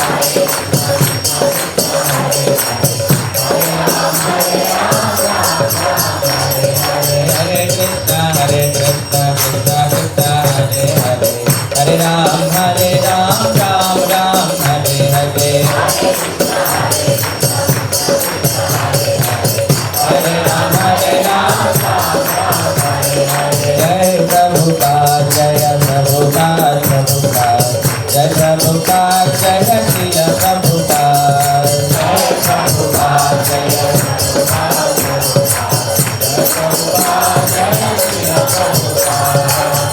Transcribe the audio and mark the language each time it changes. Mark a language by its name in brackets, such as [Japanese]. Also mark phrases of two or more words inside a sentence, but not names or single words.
[Sanskrit] హరే కృష్ణ కృష్ణ కృష్ణ హరే హరే హరే రామ రామ రామ హరే హరే హరే రామ జయ ప్రభుపాద జయ ప్రభుపాద ప్రభుపాద జయ ప్రభుపాద జయ శీల ప్రభుపాద జయ ప్రభుపాద జయ ప్రభుపాద జయ ప్రభుపాద జయ శీల ప్రభుపాద.